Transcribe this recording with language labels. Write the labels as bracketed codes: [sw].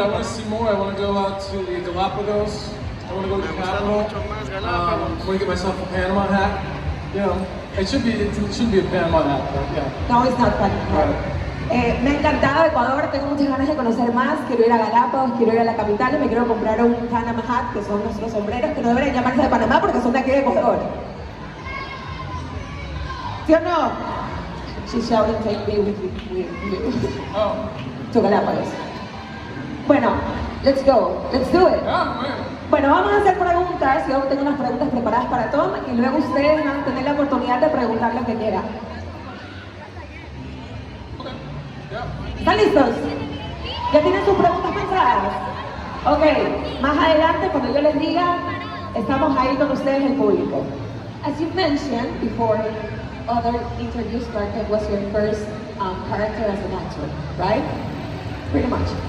[en] I want to see more. I want to go out to the Galapagos. I want to go to the capital. I want to get myself a Panama hat. You know, it shouldn't be a Panama hat, but yeah. No, it's not Panama. [es] Me ha encantado Ecuador, tengo muchas ganas de conocer más, quiero ir a Galápagos, quiero ir a la capital y me quiero comprar un Panama hat, que son nuestros sombreros, que no deberían llamarse de Panamá porque son de aquí de Ecuador. ¿Sí o no? [en] She's shouting, take me with you. Oh. To Galápagos. Bueno, let's go, let's do it. [es] Bueno, vamos a hacer preguntas, yo tengo unas preguntas preparadas para Tom y luego ustedes van a tener la oportunidad de preguntar lo que quieran. ¿Están listos? ¿Ya tienen sus preguntas pensadas? Ok, más adelante cuando yo les diga, estamos ahí con ustedes el público. [en] As you mentioned before, other interviews, Clark Kent was your first character as an actor, right? Pretty much.